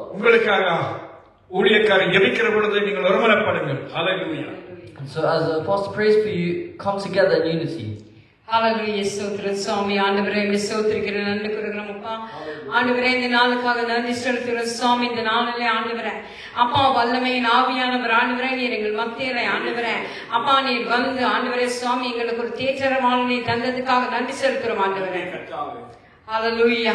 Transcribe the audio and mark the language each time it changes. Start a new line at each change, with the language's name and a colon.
Tamil: உங்களுக்காக ஊழியக்காரர் ஜெபிக்கிற பொழுது நீங்கள் ஒருமனப்படுங்கள். ஹalleluya.
English: And so as the pastor prays for you, come together in unity.
Tamil: ஹalleluya. ஸ்தோத்திரம் சுவாமி. ஆண்டவரே உம்மை ஸ்தோத்திரிக்கிறேன், நன்றி கூறுகிறோம் அப்பா. ஆண்டவரே இந்த நாளுக்காக நன்றி செலுத்துகிறோம் சுவாமி. இந்த நாளிலே ஆண்டவரே அப்பா வல்லமையின் ஆவியானவர் ஆண்டவரே நீர் எங்கள் மத்தியிலே ஆண்டவரே அப்பா நீர் வந்து ஆண்டவரே சுவாமி எங்களுக்கு ஒரு தேற்றரமான நீர் தந்ததுக்காக நன்றி செலுத்துகிறோம் ஆண்டவரே. ஹalleluya.